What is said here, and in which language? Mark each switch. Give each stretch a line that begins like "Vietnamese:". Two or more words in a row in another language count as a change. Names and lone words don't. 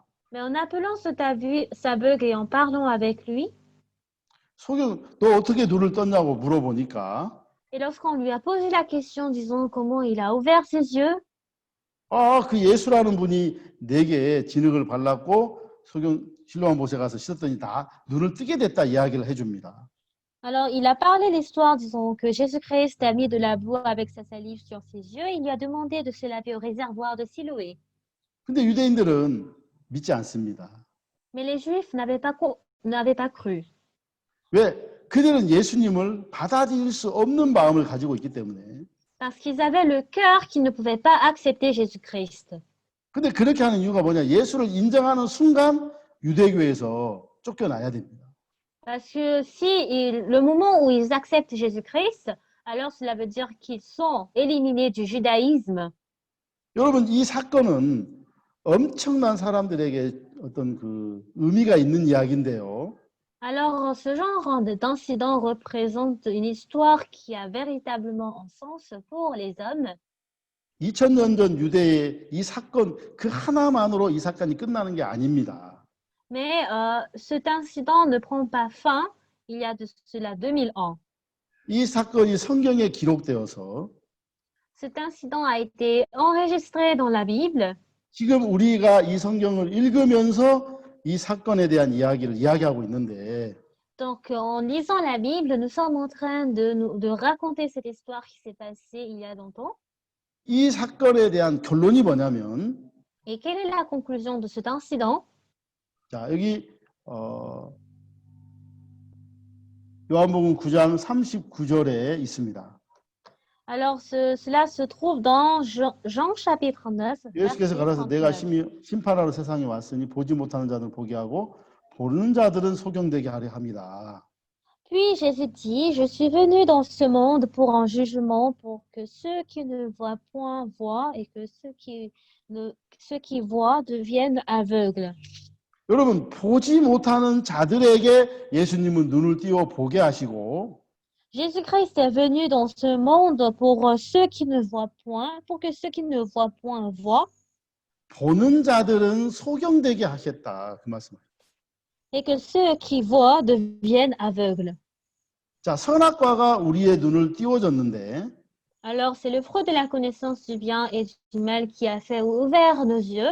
French: Mais en appelant cet aveugle et en parlant avec lui,
Korean: 소경 너 어떻게 눈을 떴냐고 물어보니까
French: et lorsqu'on lui a posé la question, disons comment il a ouvert ses yeux,
Korean: 그 예수라는 분이 내게 진흙을 발랐고 소경 실로암 못에 가서 씻었더니 다 눈을 뜨게 됐다 이야기를 해줍니다.
French: alors il a parlé l'histoire, disons que Jésus-Christ a mis de la boue avec sa salive sur ses yeux et il lui a demandé de se laver au réservoir de Siloé.
Korean: 근데 유대인들은 믿지 않습니다.
French: Mais les Juifs n'avaient pas cru.
Korean: 왜? 그들은 예수님을 받아들일 수 없는 마음을 가지고 있기 때문에.
French: Parce qu'ils avaient le cœur qui ne pouvait pas accepter Jésus-Christ.
Korean: 근데 그렇게 하는 이유가 뭐냐? 예수를 인정하는 순간 유대교에서 쫓겨나야 됩니다.
French: Parce que le moment où ils acceptent Jésus-Christ, alors cela veut dire qu'ils sont éliminés du judaïsme.
Korean: 여러분, 이 사건은 엄청난 사람들에게 어떤 그 의미가 있는 이야기인데요.
French: Alors, ce genre d'incident représente une histoire qui a véritablement un sens pour les hommes.
Korean: 2000년 전 유대의 이 사건 그 하나만으로 이 사건이 끝나는 게 아닙니다.
French: Mais cet incident ne prend pas fin il y a de cela 2000 ans.
Korean: 이 사건이 성경에 기록되어서
French: Cet incident a été enregistré dans la Bible.
Korean: 지금 우리가 이 성경을 읽으면서 이 사건에 대한 이야기를 이야기하고 있는데
French: Donc, en lisant la Bible, nous sommes en train de raconter cette histoire qui s'est passée il y a longtemps.
Korean: 이 사건에 대한 결론이 뭐냐면
French: Et quelle est la conclusion de cet incident?
Korean: 자, 여기 요한복음 9장 39절에 있습니다.
French: Alors, cela se trouve dans Jean chapitre 9.
Korean: 예수께서 가라사 내가 심판하러 세상에 왔으니 보지 못하는 자들 보게 하고 보는 자들은 소경되게 하려 함이다.
French: Puis Jésus dit, je suis venu dans ce monde pour un jugement, pour que ceux qui ne voient point voient et que ceux qui voient deviennent aveugles.
Korean: 여러분 보지 못하는 자들에게 예수님은 눈을 띄워 보게 하시고
French: Jésus-Christ est venu dans ce monde pour ceux qui ne voient point, pour que ceux qui ne voient point voient.
Korean: 보는 자들은 소경되게 하셨다 그 말씀을.
French: et que ceux qui voient deviennent aveugles.
Korean: 자, 선악과가 우리의 눈을 띄워줬는데
French: Alors, c'est le fruit de la connaissance du bien et du mal qui a fait ouvert nos yeux.